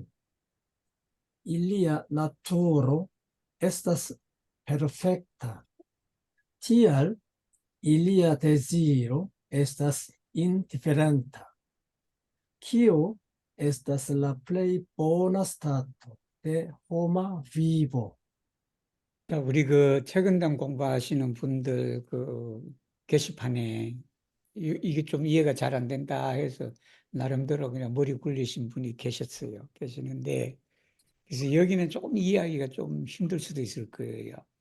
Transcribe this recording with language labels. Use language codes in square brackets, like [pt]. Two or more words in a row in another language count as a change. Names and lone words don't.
[eo] Ilia naturo estas perfecta. Tial ilia desiro estas indiferenta. Kio estas la plei bona stato de homa vivo. [ko] 우리 최근담 공부하시는 분들 게시판에 이게 좀 이해가 잘 안 된다 해서 나름대로 그냥 머리 굴리신 분이 계시는데, 그래서 여기는 조금 이해하기가 좀 힘들 수도 있을 거예요.